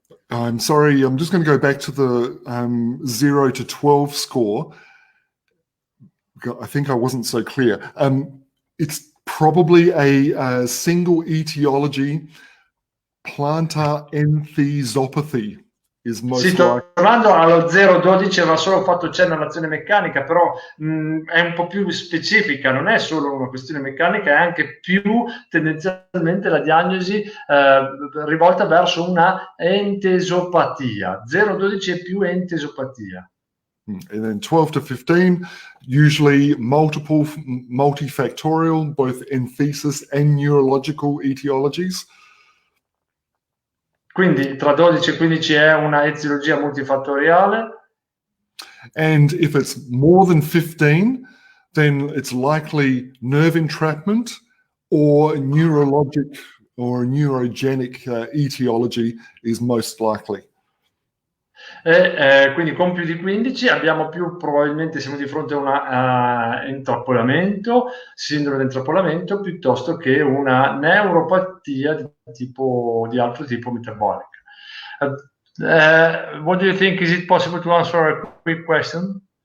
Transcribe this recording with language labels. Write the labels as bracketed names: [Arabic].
[English] I'm sorry, I'm just going to go back to the 0 to 12 score. I think I wasn't so clear. It's probably a single etiology. Plantar enthesopathy is most [Italian] Sì, tornando allo 012 aveva solo fatto cenno all'azione meccanica, però è un po' più specifica, non è solo una questione meccanica, è anche più tendenzialmente la diagnosi rivolta verso una entesopatia. 012 è più entesopatia. [English] And then 12 to 15, usually multifactorial, both enthesis and neurological etiologies. [Italian] Quindi tra 12 e 15 è una eziologia multifattoriale. [English] And if it's more than 15, then it's likely nerve entrapment or neurologic or neurogenic etiology is most likely. [Italian] Quindi con più di 15 abbiamo probabilmente siamo di fronte a un intrappolamento, sindrome di intrappolamento, piuttosto che una neuropatia di altro tipo metabolica. [English] What do you think? Is it possible to answer a quick question?